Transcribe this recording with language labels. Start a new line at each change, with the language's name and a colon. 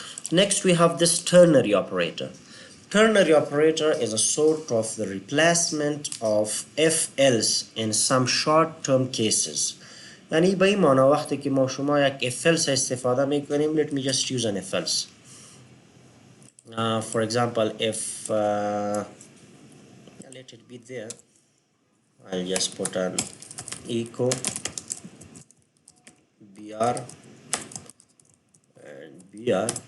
English: Next we have this ternary operator. Ternary operator is a sort of the replacement of if-else in some short-term cases.
Persian: یعنی به این معنی وقتی که ما شما یک if else استفاده میکنیم
English: let me just use an if else. For example if let it be there I'll just put an echo br and br